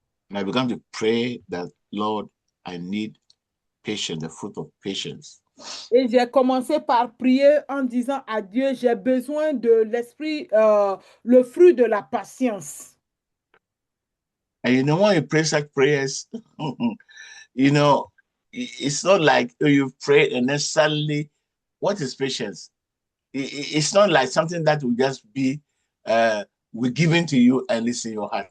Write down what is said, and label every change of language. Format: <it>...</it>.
<en>And I began to pray that, Lord, I need patience, the fruit of patience.</en> <fr>Et j'ai commencé par prier en disant à Dieu, j'ai besoin de l'esprit, le fruit de la patience.</fr> <en>And you know, when you pray such prayers, you know, it's not like you've prayed and then suddenly, what is patience? It's not like something that will just be will give in to you and it's in your heart.</en>